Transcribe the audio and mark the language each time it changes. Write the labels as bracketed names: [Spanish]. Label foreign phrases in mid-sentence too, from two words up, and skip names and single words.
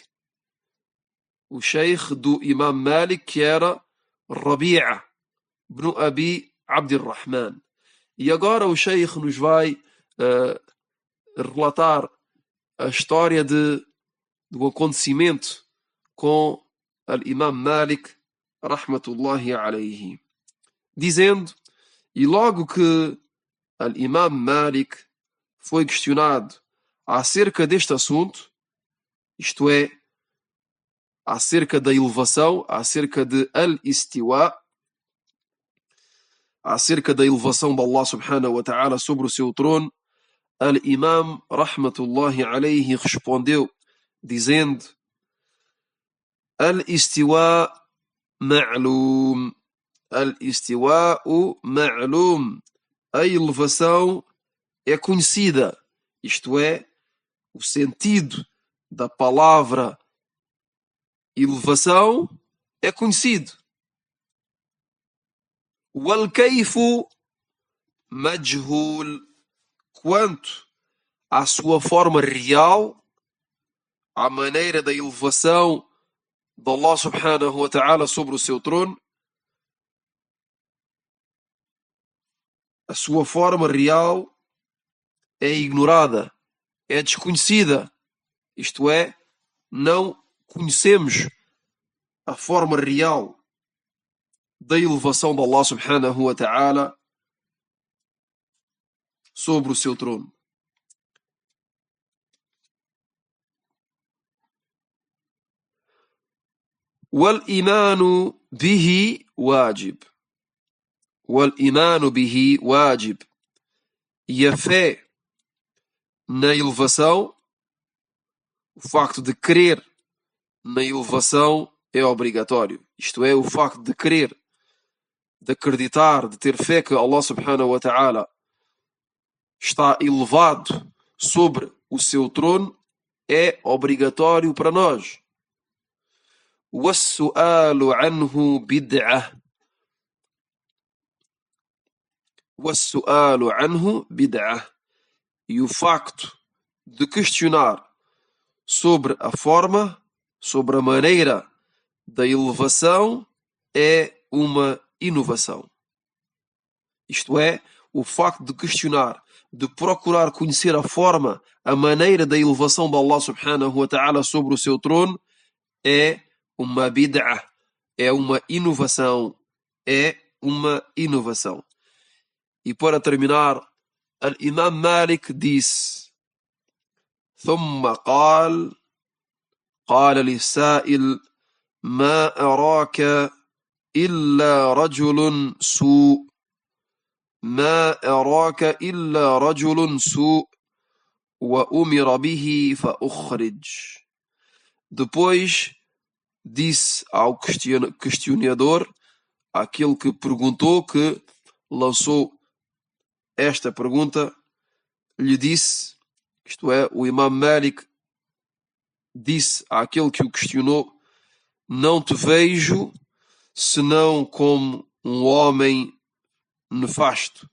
[Portuguese] O Sheikh do Imam Malik, que era Rabi'a ibn Abi Abdirrahman. E agora o Sheikh nos vai relatar a história do acontecimento com al-Imam Malik, [Arabic] رحمة الله عليه, [Portuguese] dizendo: e logo que al-Imam Malik foi questionado acerca deste assunto, isto é, acerca da elevação, acerca de al-Istiwa, acerca da elevação de [Arabic] الله سبحانه وتعالى [Portuguese] sobre o seu trono, al-Imam [Arabic] رحمة الله عليه [Portuguese] respondeu dizendo: [Arabic] الاستواء معلوم، الاستواء معلوم, [Portuguese] a elevação é conhecida, isto é, o sentido da palavra elevação é conhecido. [Arabic] والكيف مجهول, [Portuguese] quanto à sua forma real, à maneira da elevação de [Arabic] الله سبحانه وتعالى [Portuguese] sobre o seu trono, a sua forma real é ignorada, é desconhecida, isto é, não conhecemos a forma real da elevação de [Arabic] الله سبحانه وتعالى [Portuguese] sobre o seu trono. [Arabic] وَالْإِيمَانُ بِهِ واجب, وَالْإِيمَانُ بِهِ واجب, [Portuguese] e a fé na elevação, o facto de crer na elevação é obrigatório. Isto é, o facto de crer, de acreditar, de ter fé que [Arabic] الله سبحانه وتعالى [Portuguese] está elevado sobre o seu trono é obrigatório para nós. [Arabic] وَالسُّؤَالُ عَنْهُ بِدْعَةٌ, وَالسُّؤَالُ عَنْهُ بِدْعَةٌ, [Portuguese] e o facto de questionar sobre a forma, sobre a maneira da elevação é uma inovação. Isto é, o facto de questionar, de procurar conhecer a forma, a maneira da elevação de [Arabic] الله سبحانه وتعالى [Portuguese] sobre o seu trono, é uma bid'ah, é uma inovação, é uma inovação. E para terminar, Al-Imam Malik disse: [Arabic] ثم قال للسائل ما أراك إلا رجل سوء ما أراك إلا رجل سوء وأمر به فأخرج. [Portuguese] Depois disse ao questionador, aquele que perguntou, que lançou esta pergunta, lhe disse, isto é, o Imam Malik disse àquele que o questionou: não te vejo senão como um homem nefasto.